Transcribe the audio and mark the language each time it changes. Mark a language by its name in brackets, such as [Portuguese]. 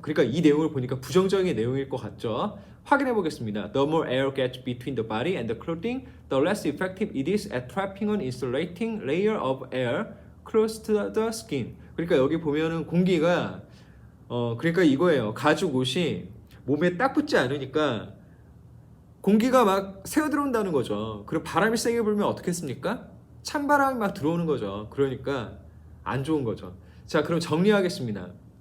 [Korean] 그러니까 이 내용을 보니까 부정적인 내용일 것 같죠. 확인해 보겠습니다. [English] The more air gets between the body and the clothing, the less effective it is at trapping an insulating layer of air close to the skin. [Korean] 그러니까 여기 보면은 공기가 그러니까 이거예요. 가죽 옷이 몸에 딱 붙지 않으니까 공기가 막 새어 들어온다는 거죠. 그리고 바람이 세게 불면 어떻겠습니까? 찬바람이 막 들어오는 거죠. 그러니까 안 좋은 거죠. 자, 그럼 정리하겠습니다.